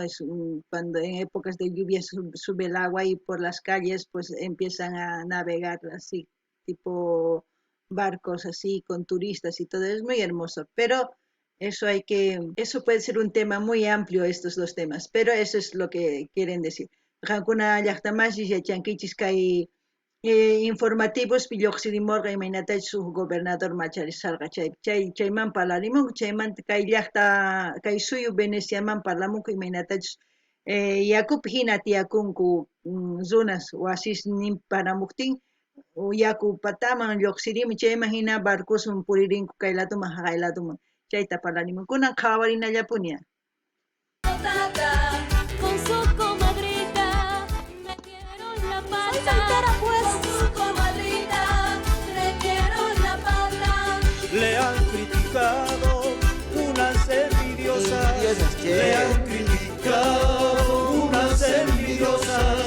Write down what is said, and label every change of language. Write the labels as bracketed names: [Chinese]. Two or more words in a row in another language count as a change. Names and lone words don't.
[Spanish] Cuando en épocas de lluvia sube el agua y por las calles pues empiezan a navegar así, tipo barcos así con turistas y todo, es muy hermoso, pero Eso puede ser un tema muy amplio, estos dos temas, pero eso es lo que quieren decir. [Quechua] Rankuna llaqtamashis yachankichis kay informativos pilloqsirimorqa imaynatachus [Spanish] su gobernador [Quechua] macharisarqa chayman parlarimunku chaymanta kay llaqta kay suyu Veneciaman parlamunku imaynatachus yakupi hina tiyakunku runas wasisnin paramuptin yaku pataman lluqsirimi chayman hina barcosman puririnku kay ladoman haqay ladoman chayta parlarimun kunan qhawarinallapuni. [Spanish] Con su comadrita, metieron la pata. Con su comadrita, metieron la pata. Le han criticado unas envidiosas, le han criticado unas envidiosas.